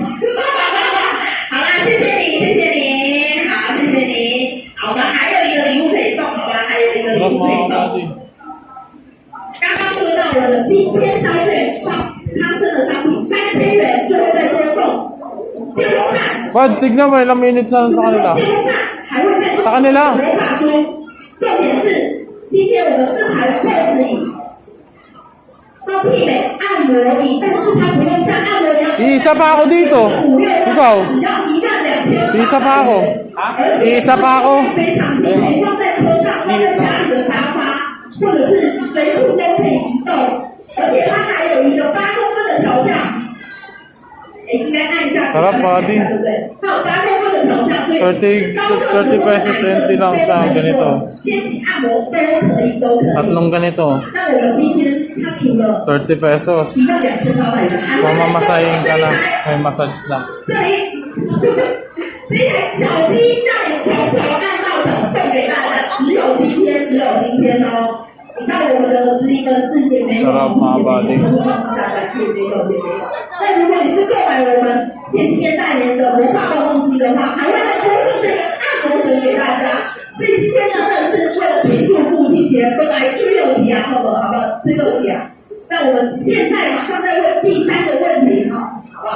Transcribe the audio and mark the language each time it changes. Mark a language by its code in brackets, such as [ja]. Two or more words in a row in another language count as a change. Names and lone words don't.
[zh] 好啦，谢谢你，谢谢你，好，谢谢你。好，我们还有一个礼物可以送，好吧？还有一个礼 Sarap 物可以 mga 送。 kabady. 刚刚说到我们今天消费康生的商品3000元，最后再多送电风扇。 [tl] Buds, tignan mo ilang minutes na sa kanila. [zh] 电风扇还会再 [tl] sa kanila. [zh] 魔法书。重点是，今天我们这台 POS 椅，它媲美按摩椅，但是它不用像按摩一样。 [tl] Iisa pa ako dito. Ikaw. [zh] 只要12000。 [tl] Iisa pa ako. Iisa pa ako。 [zh] 非常便宜，放在车上，放在家里的沙发，或者是随处都可以移动，而且它还有一个8公分的调降。应该按一下。 [tl] Sarap buddy. [zh] 对不对？它有8公分的调降，所以 [tl] 30 pesos 20 lang sa ganito. [zh] 肩颈按摩都可以，都可以。 [tl] Tatlong ganito. [zh] 那我们今天它除了 [tl] 30 pesos. [zh] 提到2800元，还会再 [tl] Mamamasahin ka na. [zh] 这 [tl] May massage lang. [zh] 里这台脚机让你从头按到脚，送给大家，只有今天，只有今天哦。你到我们的直营门市也没有， [tl] Sarap mga buddy. [zh] 全部告诉大家也没有，也没有。那如果你是购买我们谢金燕代言的魔法动动机的话，还会再多送这个按摩枕给大家。所以今天真的是为了庆祝父亲节，都来追肉体啊，好不好？好不好？追肉体啊！那我们现在马上再问第3个问题哈，好不好？